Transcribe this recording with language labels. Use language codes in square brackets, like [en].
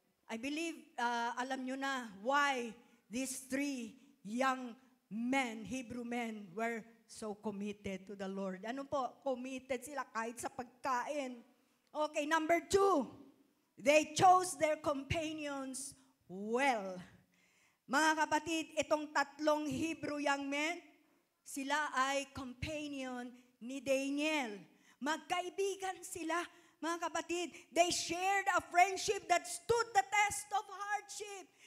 [en] I believe, [tl] alam nyo na [en] why these 3 young men, Hebrew men, were so committed to the Lord. [tl] Ano po? Committed sila kahit sa pagkain. [en] Okay, number 2, they chose their companions well. [tl] Mga kapatid, itong 3 Hebrew young men, sila ay companion ni Daniel. Magkaibigan sila, mga kapatid. [en] They shared a friendship that stood the test of hardship.